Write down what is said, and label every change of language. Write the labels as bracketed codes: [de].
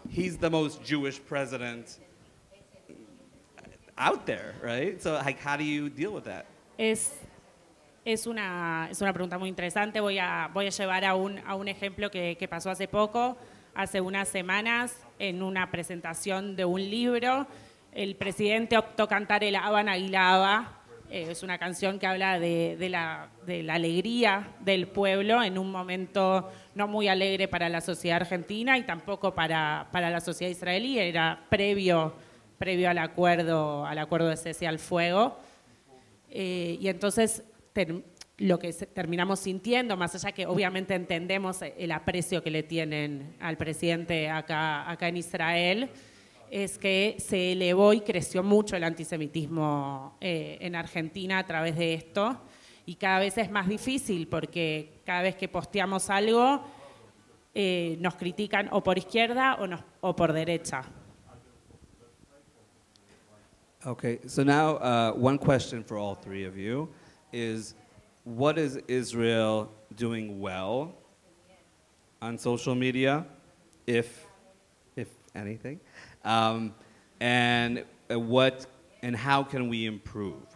[en] He's the most Jewish president out there, right? So like, how do you deal with that? [es] Es una pregunta muy interesante. Voy a llevar a un ejemplo que pasó hace poco, hace unas semanas, en una presentación de un libro. El presidente optó cantar el Haba Nagila Haba. Es una canción que habla de la alegría del pueblo en un momento no muy alegre para la sociedad argentina y tampoco para la sociedad israelí. Era previo al acuerdo de cese al fuego. Y entonces lo que terminamos sintiendo, más allá que obviamente entendemos el aprecio que le tienen al presidente acá en Israel, es que se elevó y creció mucho el antisemitismo en Argentina a través de esto, y cada vez es más difícil porque cada vez que posteamos algo nos critican o por izquierda o por derecha. [en] Okay, so now one question for all three of you is, what is Israel doing well on social media, if anything? And how can we improve?